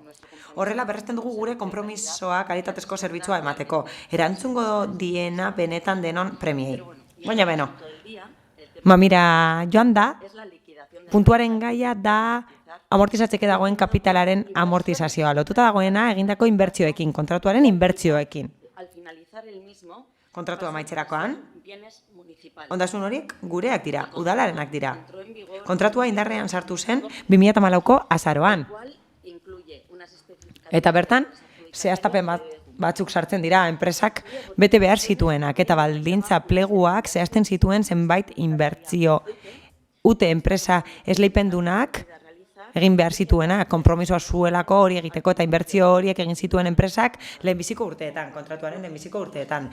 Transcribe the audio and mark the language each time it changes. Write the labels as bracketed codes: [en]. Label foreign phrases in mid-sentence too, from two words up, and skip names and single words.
[eu] Horrela berresten dugu gure konpromisoa kalitatezko zerbitzua emateko, erantzungo diena benetan denon premiei. Baina beno, mamira joan da, puntuaren gaia da amortizatzeke dagoen kapitalaren amortizazioa. Lotuta dagoena egindako inbertsioekin, kontratuaren inbertsioekin. [es] Al finalizar el mismo, [eu] Kontratua amaitzerakoan, [es] bienes municipales. [eu] ondasun horiek gureak dira, udalarenak dira. Kontratua indarrean sartu zen 2014ko azaroan. [es] Cual incluye unas especificaciones [eu] Eta bertan, zehaztapen batzuk sartzen dira, enpresak bete behar zituenak eta baldintza pleguak zehazten zituen zenbait inbertsio. Ute enpresa esleipendunak egin behar zituena, konpromisoa zuelako hori egiteko eta inbertsio horiek egin zituen enpresak lehenbiziko urteetan, kontratuaren lehenbiziko urteetan.